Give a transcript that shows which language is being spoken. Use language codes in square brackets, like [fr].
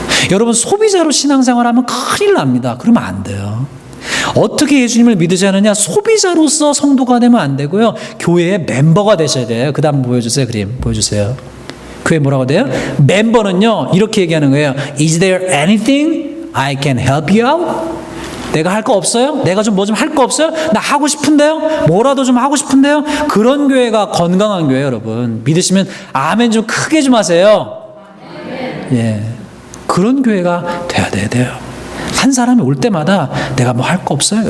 [ko] 여러분 소비자로 신앙생활하면 큰일 납니다. 그러면 안 돼요. 어떻게 예수님을 믿으지 않느냐? 소비자로서 성도가 되면 안 되고요. 교회의 멤버가 되셔야 돼요. 그 다음 보여주세요. 그림 보여주세요. 교회 뭐라고 돼요? 멤버는요 이렇게 얘기하는 거예요. [en] Is there anything I can help you out? [ko] 내가 할 거 없어요? 내가 좀 뭐 좀 할 거 없어요? 나 하고 싶은데요? 뭐라도 좀 하고 싶은데요? 그런 교회가 건강한 교회예요, 여러분. 믿으시면 아멘 좀 크게 좀 하세요. 예, 그런 교회가 돼야 돼요. 한 사람이 올 때마다 내가 뭐 할 거 없어요?